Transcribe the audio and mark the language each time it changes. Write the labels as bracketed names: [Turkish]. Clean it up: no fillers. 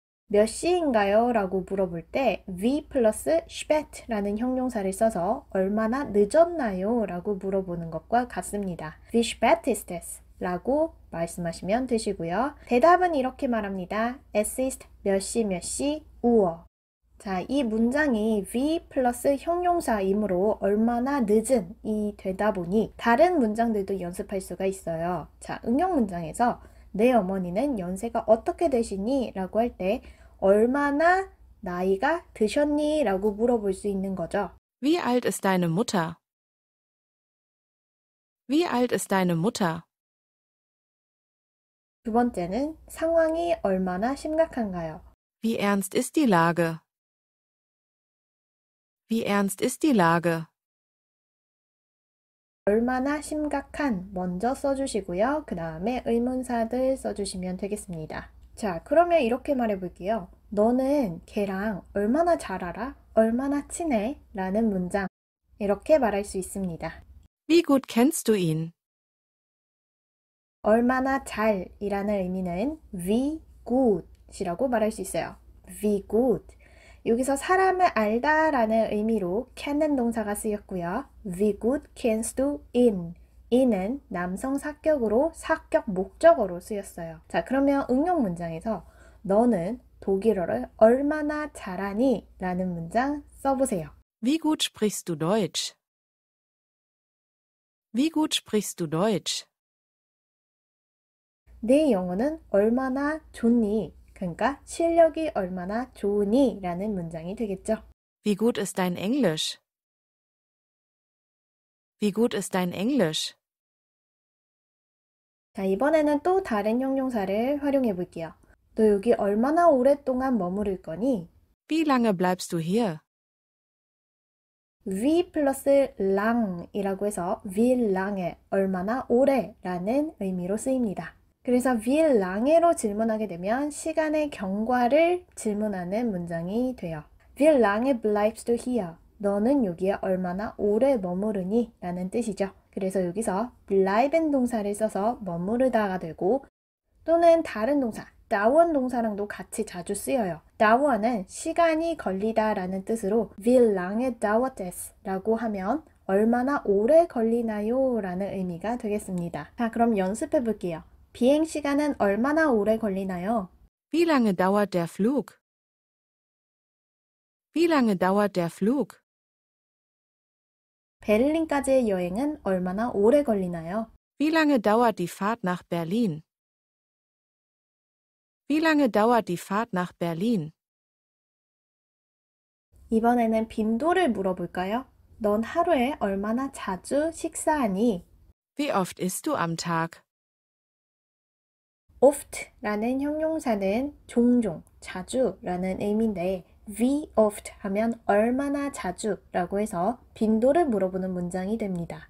[Korean] 몇 시인가요? 라고 물어볼 때 V 플러스 spät 라는 형용사를 써서 얼마나 늦었나요? 라고 물어보는 것과 같습니다. [German] Wie spät ist es? [Korean] 라고 말씀하시면 되시고요. 대답은 이렇게 말합니다. [German] Es ist [Korean] 몇 시 [German] Uhr. [Korean] 자, 이 문장이 V 플러스 형용사이므로 얼마나 늦은 이 되다 보니 다른 문장들도 연습할 수가 있어요. 자, 응용 문장에서 내 어머니는 연세가 어떻게 되시니? 라고 할 때 얼마나 나이가 드셨니? 라고 물어볼 수 있는 거죠. [German] Wie alt ist deine Mutter? Wie alt ist deine Mutter? [Korean] 두 번째는 상황이 얼마나 심각한가요? [German] Wie ernst ist die Lage? Wie ernst ist die Lage? [Korean] 얼마나 심각한 먼저 써주시고요. 그 다음에 의문사들 써주시면 되겠습니다. 자, 그러면 이렇게 말해볼게요. 너는 걔랑 얼마나 잘 알아? 얼마나 친해? 라는 문장 이렇게 말할 수 있습니다. [German] Wie gut kennst du ihn? [Korean] 얼마나 잘이라는 의미는 [German] wie gut [Korean] 이라고 말할 수 있어요. [German] wie gut. [Korean] 여기서 사람을 알다라는 의미로 kennen 동사가 쓰였고요. [German] Wie gut kennst du ihn? [Korean] 이는 남성 사격으로 사격 목적어로 쓰였어요. 자, 그러면 응용 문장에서 너는 독일어를 얼마나 잘하니? 라는 문장 써보세요. [German] Wie gut sprichst du Deutsch? Wie gut sprichst du Deutsch? [Korean] 내 영어는 얼마나 좋니? 그러니까 실력이 얼마나 좋으니? 라는 문장이 되겠죠. [German] Wie gut ist dein Englisch? Wie gut ist dein Englisch? [Korean] 자, 이번에는 또 다른 형용사를 활용해 볼게요. 너 여기 얼마나 오랫동안 머무를 거니? [German] Wie lange bleibst du hier? [Korean] wie 플러스 lang이라고 해서 [German] wie lange, [Korean] 얼마나 오래 라는 의미로 쓰입니다. 그래서 [German] wie lange [Korean] 로 질문하게 되면 시간의 경과를 질문하는 문장이 돼요. [German] Wie lange bleibst du hier? [Korean] 너는 여기에 얼마나 오래 머무르니? 라는 뜻이죠. 그래서 여기서 bleiben 동사를 써서 머무르다가 되고 또는 다른 동사, dauern 동사랑도 같이 자주 쓰여요. dauern은 시간이 걸리다 라는 뜻으로 [German] wie lange dauert es? [Korean] 라고 하면 얼마나 오래 걸리나요? 라는 의미가 되겠습니다. 자, 그럼 연습해 볼게요. 비행 시간은 얼마나 오래 걸리나요? [German] Wie lange dauert der Flug? Wie lange dauert der Flug? [Korean] 베를린까지의 여행은 얼마나 오래 걸리나요? [German] Wie lange dauert die Fahrt nach Berlin? Wie lange dauert die Fahrt nach Berlin? [Korean] 이번에는 빈도를 물어볼까요? 넌 하루에 얼마나 자주 식사하니? [German] Wie oft isst du am Tag? [Korean] oft라는 형용사는 종종, 자주라는 의미인데 [German] wie oft [Korean] 하면 얼마나 자주라고 해서 빈도를 물어보는 문장이 됩니다.